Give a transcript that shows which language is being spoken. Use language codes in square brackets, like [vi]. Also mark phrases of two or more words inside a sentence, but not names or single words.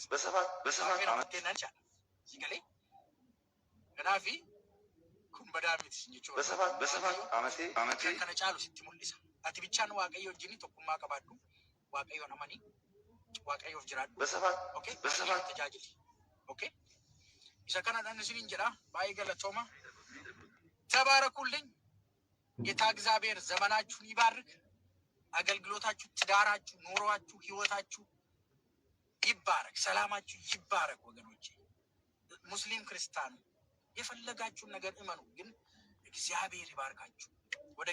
[om] waaqayyo naman tateennaan chaala si galee kanaafi kun badaa miti jechuudha. kana caalu sitti mul'isa. Ati bichaan waaqayyo wajjin tokkummaa qabaadhu. waaqayyoon amanii waaqayyoof jiraadhu. Okay? waaqayyoon tajaajili. Okay? isa kanadhaan isiniin jedha. baay'ee galatooma. [am] ተባረኩልኝ። ጌታ እግዚአብሔር ዘመናችሁን ይባርክ። አገልግሎታችሁ፣ ትዳራችሁ፣ ኑሯችሁ፣ ህይወታችሁ ይባረክ። ሰላማችሁ ይባረክ ወገኖቼ። ሙስሊም ክርስቲያኑ የፈለጋችሁን ነገር እመኑ፣ ግን እግዚአብሔር ይባርካችሁ። ወደ